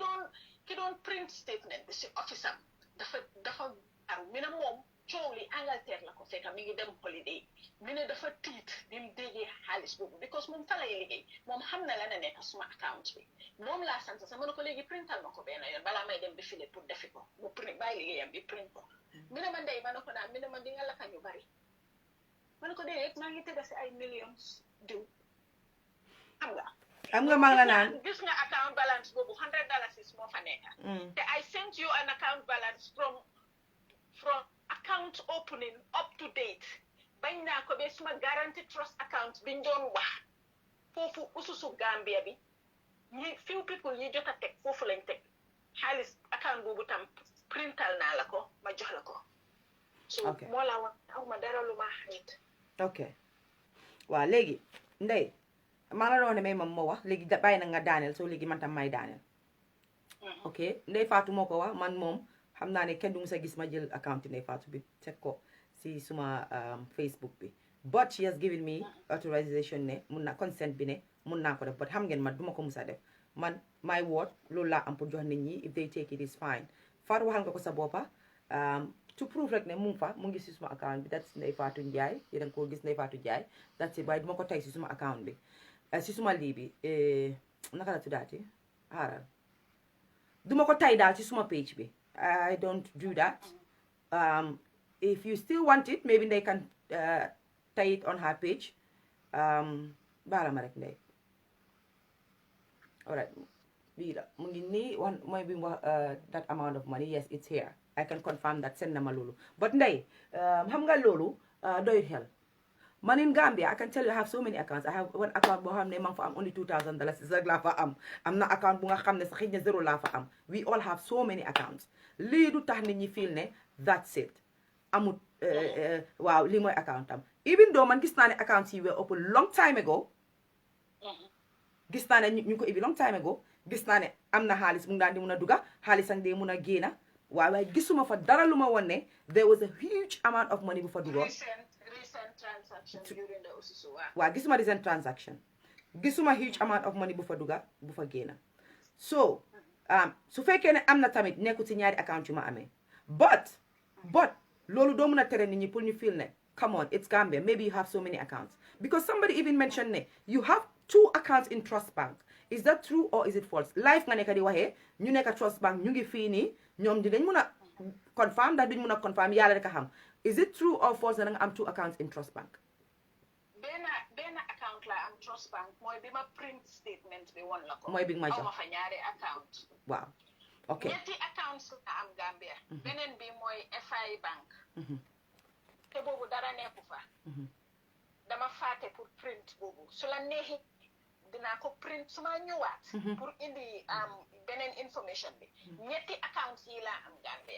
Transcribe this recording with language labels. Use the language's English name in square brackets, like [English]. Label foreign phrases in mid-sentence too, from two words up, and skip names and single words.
[Wolof] doon [English] print statement [Wolof] bi si office am dafa aru mi ne moom coow li Angleterre la ko fekk mi ngi dem holiday mi ne dafa tiit bi mu déggee xaalis boobu because moom fa lay liggéey moom xam na la ne nekk suma account bi moom laa sant sax ma ne ko léegi printal ma ko benn yoon balaa may dem bi file pour defi ko mu print bàyyi liggéeyam bi print ko mi ne ma Ndey ma ne ko naan mi ne ma di nga lakka ñu bari ma ne ko déedéet maa ngi tëgga si ay millions diw xam nga maa ngi la naan gis nga account balance boobu $100 moo fa nekk te [English] I sent you an account balance from account opening up to date [Wolof] bañ naa ko be suma [English] guarantee trust account [Wolof] biñ doon wax foofu Ususu Gambia bi ñi [English] few people [Wolof] ñi jot a teg foofu lañ teg xaalis account boobu tam printal naa la ko ma jox la ko so moo la wax aw ma dara lu ma xamit ok waaw léegi Ndey maa la doon ne may moom moo wax léegi bàyyi na nga daaneel soo léegi man tam may daaneel ok Ndey Fatou moo ko wax man moom xam naa ne kenn du musa gis ma jël account Ndey Fatou bi teg ko si suma Facebook bi [English] but she has given me authorization [Wolof] ne mun na consent bi ne mun naa ko def but xam ngeen man duma ko musa def man [English] my word [Wolof] loolu laa am pour jox nit ñi [English] if they take it is fine [Wolof] Fatou waxal nga ko sa boppa [English] to prove [Wolof] rek ne mu ngi fa mu ngi si suma account bi that's Ndey Fatou Njie yéen a ngi ko gis Ndey Fatou Njie [English] that's it [Wolof] waaye duma ko tey si suma account bi si suma lii bi naka la tuddaati xaaral duma ko tay daal si suma page bi [English] I don't do that if you still want it maybe they can tie it on her page [Wolof] baala ma rek Ndey alright bii la mu ngi nii one mooy bi mu wax [English] that amount of money yes it's here I can confirm that [Wolof] send na ma loolu but Ndey xam nga loolu doyut xel man [English] in Gambia I can tell you I have so many accounts I have one account [Wolof] boo xam ne maa ngi fa am only $2,000 rek laa fa am na account bu nga xam ne sax xëy na zéro laa fa am [English] we all have so many accounts [Wolof] lii du tax nit ñi feel ne [English] that's it [Wolof] amut waaw lii mooy account am [English] even though [Wolof] man gis naa ne accounts yi [English] were open long time ago [Wolof] gis naa ne ñu ko ibi [English] long time ago [Wolof] gis naa ne am na xaalis mu ngi daan di mun a duga xaalis ak dee mun a génna waaye gisuma fa dara lu ma won ne [English] there was a huge amount of money [Wolof] bu fa dugoon [English] transaction during the Ususu [Wolof] waaw gisuma [English] recent transaction [Wolof] gisuma [English] huge amount of money [Wolof] bu fa duga bu fa génna so su fekkee ne am na tamit nekku ci ñaari account yu ma amee but loolu doo mun a tere nit ñi pour ñu feel ne [English] come on it's Gambia maybe you have so many accounts [Wolof] because somebody even mentioned ne [English] you have 2 accounts in Trust Bank is that true or is it false [Wolof] live nga nekk di waxee ñu nekk Trust Bank ñu ngi fii nii ñoom dinañ mun a confirm ndax duñ mun a confirm yàlla rek a xam [English] is it true or false [Wolof] da nga am [English] 2 accounts in Trust Bank [Wolof] benn account la am Trust Bank mooy bi ma [English] print statement [Wolof] bi woon la ko mooy bi ma jox ma fa ñaari account waaw ok ñetti accounts la am Gambia beneen bi mooy FI Bank te boobu dara nekku fa dama faate pour print boobu su la neexi dinaa ko print su ma ñëwaat pour indi beneen information bi ñetti accounts yi laa am Gambia